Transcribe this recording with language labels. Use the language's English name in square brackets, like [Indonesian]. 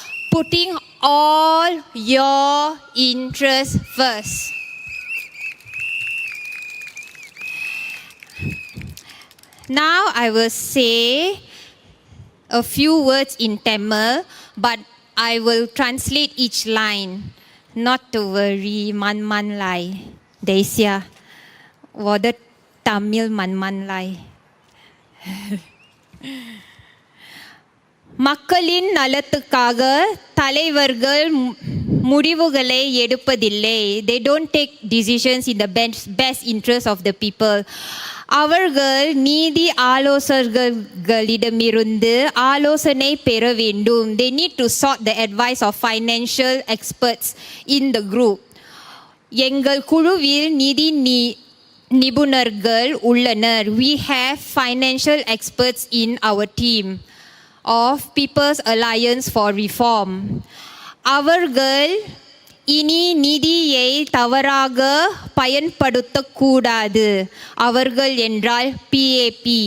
[English] Putting all your interests first. Now I will say a few words in Tamil, but I will translate each line. Not to worry, [Chinese] man man lai. [English] Desia. [Chinese] 我的 Tamil 慢慢来 [Tamil] மக்களின் நலத்துக்காக தலைவர்கள் முடிவுகளை எடுப்பதில்லை. [English] They don't take decisions in the best interest of the people. [Tamil] அவர்கள் நீதி ஆலோசகர்களிடமிருந்து ஆலோசனை பெற வேண்டும். [English] They need to sought the advice of financial experts in the group. [Tamil] எங்கள் குழுவில் நிதி நிபுணர்கள் உள்ளனர். [English] We have financial experts in our team of People's Alliance for Reform. [Tamil] அவர்கள் இனி நிதியை தவறாக பயன்படுத்தக்கூடாது. அவர்கள் என்றால் PAP.